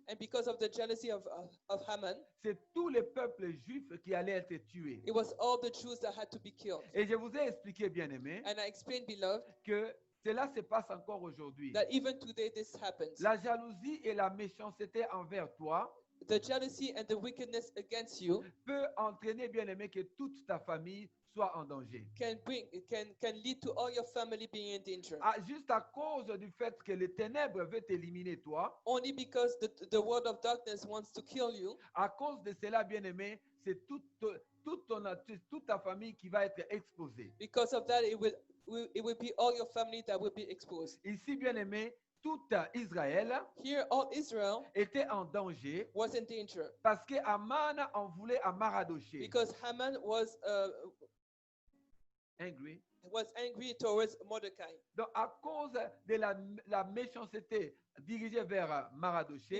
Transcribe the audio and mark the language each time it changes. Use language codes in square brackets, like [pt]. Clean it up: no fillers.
[en] And because of the jealousy of Haman, [fr] c'est tous les peuples juifs qui allaient être tués. [en] it was all the Jews that had to be killed. [fr] Et je vous ai expliqué, bien aimé, [en] And I explained, beloved, [fr] que cela se passe encore aujourd'hui. [en] that even today this happens. [fr] La jalousie et la méchanceté envers toi [en] The jealousy and the wickedness against you [fr] peut entraîner, bien aimé, que toute ta famille soit en danger. [en] can lead to all your family being in danger. [fr] Juste à cause du fait que les ténèbres veulent t'éliminer toi, [en] Only because the world of darkness wants to kill you. [fr] à cause de cela, bien aimé, c'est toute ta famille qui va être exposée. [en] Because of that, it will be all your family that will be exposed. [fr] Ici, bien aimé, tout Israël [en] Here, all Israel [fr] était en danger [en] was in danger [fr] parce que Haman en voulait à Maradoché. [en] because Haman was angry towards Mordecai. [fr] Donc, à cause de la méchanceté dirigée vers Maradoché,